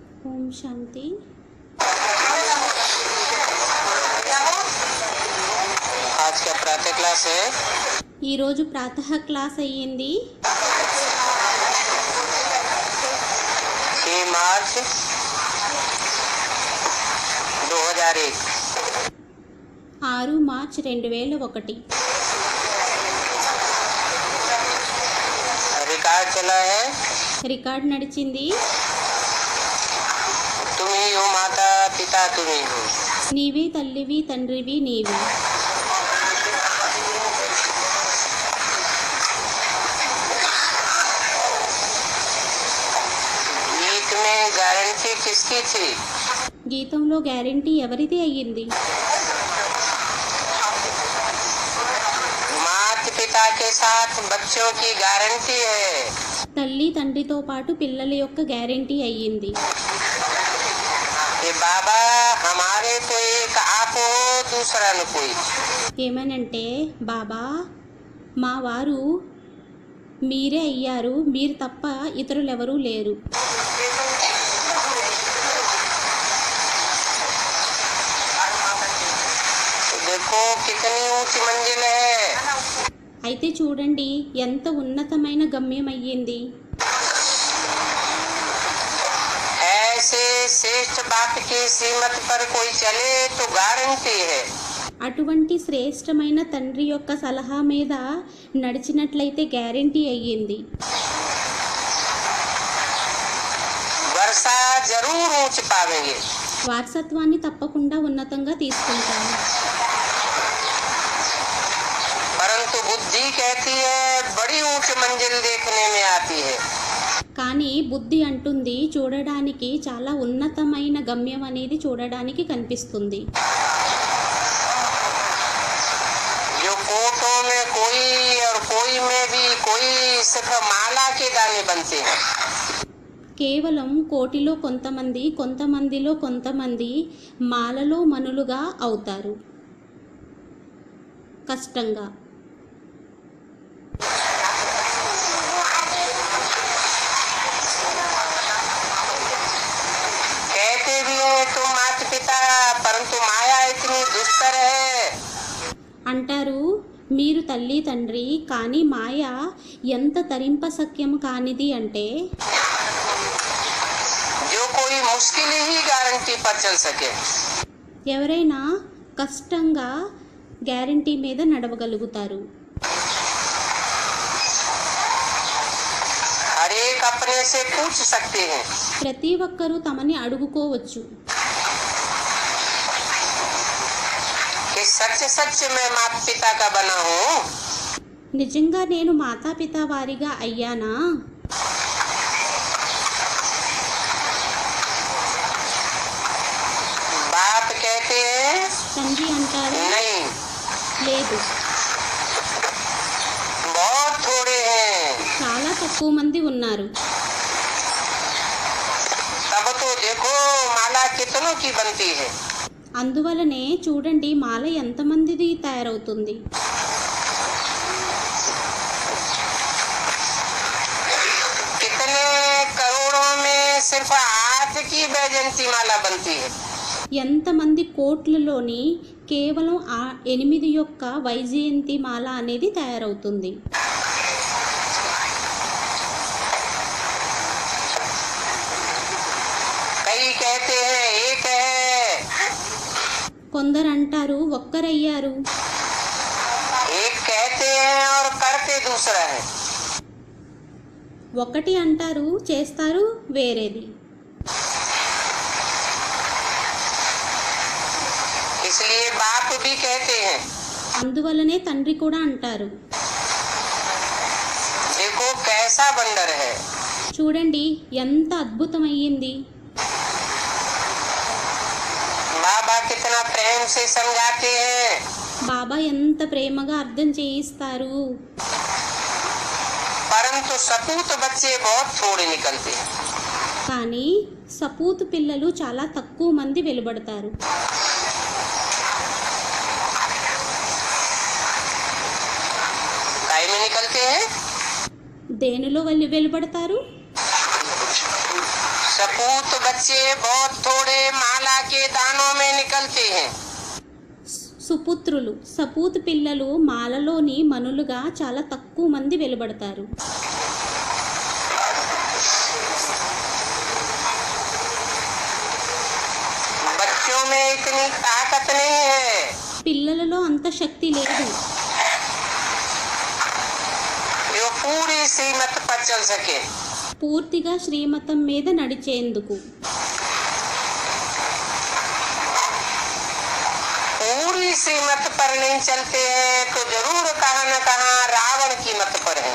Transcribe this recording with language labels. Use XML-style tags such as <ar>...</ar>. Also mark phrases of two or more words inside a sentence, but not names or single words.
<te>ఓం శాంతి.</te> <hi>आज का प्रातः क्लास है</hi> <te>ఈరోజు ప్రాతः క్లాస్ అయ్యింది.</te> <hi>6 मार्च 2001.</hi> <te>6 మార్చ్ 2001</te> <hi>रिकॉर्ड चला है.</hi> <te>రికార్డ్ నడిచింది.</te> <hi>तुम ही हो माता पिता, तुम ही हो.</hi> <te>నీవే తల్లివి తండ్రివి నీవి.</te> <hi>गीत में गारंटी किसकी थी?</hi> <te>గీతంలో గ్యారెంటీ ఎవరిది అయ్యింది?</te> <hi>माता पिता के साथ बच्चों की गारंटी है.</hi> <te>తల్లి తండ్రితో పాటు పిల్లల యొక్క గ్యారెంటీ అయ్యింది.</te> <hi>कि बाबा हमारे तो एक आप हो, दूसरा न कोई.</hi> <te>ఏమనంటే, బాబా మా వారు మీరే అయ్యారు, మీరు తప్ప ఇతరులెవరూ లేరు.</te> <hi>देखो कितनी ऊंची मंजिल है.</hi> <te>అయితే చూడండి ఎంత ఉన్నతమైన గమ్యం అయ్యింది.</te> <hi>ऐसे श्रेष्ठ बाप की सीमत पर कोई चले तो गारंटी है.</hi> <te>అటువంటి శ్రేష్టమైన తండ్రి యొక్క సలహా మీద నడిచినట్లయితే గ్యారెంటీ అయ్యింది.</te> <hi>वर्षा जरूर ऊंच पावेंगे.</hi> <te>వారసత్వాన్ని తప్పకుండా ఉన్నతంగా తీసుకుంటాము.</te> <hi>परंतु बुद्धि कहती है बड़ी ऊंच मंजिल देखने में आती है.</hi> <te>కానీ బుద్ధి అంటుంది చూడడానికి చాలా ఉన్నతమైన గమ్యం అనేది చూడడానికి కనిపిస్తుంది.</te> <hi>जो कोटों में कोई और कोई में भी कोई सिर्फ माला के दाने बनते हैं.</hi> <te>కేవలం కోటిలో కొంతమంది, కొంతమందిలో కొంతమంది మాలలో మనులుగా అవుతారు కష్టంగా.</te> <hi>कहते भी हैं तुम माता पिता, परंतु माया इतनी दुष्कर है.</hi> <te>అంటారు మీరు తల్లి తండ్రి, కానీ మాయ ఎంత తరింపశక్యం కానిది అంటే</te> <hi>जो कोई मुश्किल ही गारंटी पर चल सके.</hi> <te>ఎవరైనా కష్టంగా గ్యారెంటీ మీద నడవగలుగుతారు.</te> <hi>हर एक अपने से पूछ सकते हैं</hi> <te>ప్రతి ఒక్కరూ తమని అడుగుకోవచ్చు,</te> <hi>कि सच सच मैं माता पिता का बना हूँ.</hi> <te>నిజంగా నేను మాతాపితా వారిగా అయ్యానా?</te> <hi>बाप कहते हैं</hi> <te>తండ్రి అంటారు</te> <hi>नहीं,</hi> <te>లేదు,</te> <hi>बहुत थोड़े हैं.</hi> <te>చాలా తక్కువ మంది ఉన్నారు.</te> <hi>तब तो देखो माला कितनों की बनती है.</hi> <te>అందువలనే చూడండి మాల ఎంతమందిది తయారవుతుంది.</te> <hi>कितने करोड़ों में सिर्फ 8 की बैजंती माला बनती है.</hi> <te>ఎంతమంది కోట్లలోని కేవలం 8 యొక్క వైజయంతి మాల అనేది తయారవుతుంది.</te> <hi>कई कहते हैं एक है,</hi> <te>కొందరు అంటారు ఒక్కరయ్యారు,</te> <hi>एक कहते हैं और करते दूसरा है.</hi> <te>ఒకటి అంటారు చేస్తారు వేరేది.</te> <hi>इसलिए बाप भी कहते हैं</hi> <te>అందువలనే తండ్రి కూడా అంటారు</te> <hi>देखो कैसा वंडर है.</hi> <te>చూడండి ఎంత అద్భుతమయ్యింది.</te> <hi>बाबा कितना प्रेम से समझाते हैं.</hi> <te>బాబా ఎంత ప్రేమగా అర్థం చేయిస్తారు.</te> <hi>परंतु सपूत बच्चे बहुत थोड़े निकलते हैं.</hi> <te>కానీ సపూత్ పిల్లలు చాలా తక్కువ మంది వెలువడతారు.</te> <hi>काय में निकलते हैं?</hi> <te>దేనిలో వెలువడతారు?</te> <hi>सपूत बच्चे बहुत थोड़े माला के दानों में निकलते हैं।</hi> <te>సుపుత్రులు సపూత్ పిల్లలు మాలలోని మనులుగా చాలా తక్కువ మంది వెలువడతారు.</te> <hi>बच्चों में इतनी ताकत नहीं है,</hi> <te>పిల్లలలో అంత శక్తి లేదు</te> <hi>जो पूरी श्रीमत पर चल सके।</hi> <te>పూర్తిగా శ్రీమతం మీద నడిచేందుకు.</te> <hi>पूरी श्रीमत पर नहीं चलते हैं तो जरूर कहाँ न कहाँ रावण की मत पर है।</hi>